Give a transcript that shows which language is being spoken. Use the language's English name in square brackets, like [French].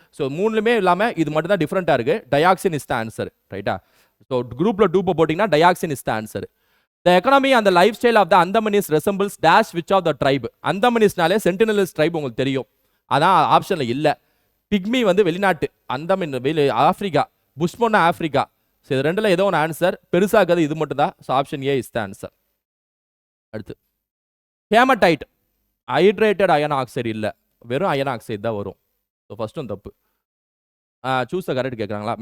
[Tamil] So மூணுமே இல்லாமல் இது மட்டும் தான் டிஃப்ரெண்ட்டாக இருக்கு. [English] Dioxin is the answer. [Tamil] ரைட்டா? ஸோ குரூப்பில் 2 போட்டிங்கன்னா [English] Dioxin is the answer. The economy and the lifestyle of the Andamanese resembles dash which of the tribe? [Tamil] Andamanese-நாலே சென்டினலிஸ்ட் try உங்களுக்கு தெரியும். அதான் ஆப்ஷன்ல இல்ல. பிக்மி வந்து வெளிநாட்டு, அந்தமன் ஆப்பிரிக்கா, புஷ்மோன்னா ஆப்பிரிக்கா. ஸோ இது ரெண்டுல ஏதோ ஒன்று ஆன்சர். பெருசாக இருக்கிறது இது மட்டும் தான். So [English] Option A is the answer. [Tamil] அடுத்து ஹேமடைட், ஹைட்ரேட்டட் அயன் ஆக்சைடு இல்லை, வெறும் அயன் ஆக்சைடு தான் வரும். ஸோ ஃபர்ஸ்ட்டும் தப்பு. Choose the correct கேட்குறாங்களா?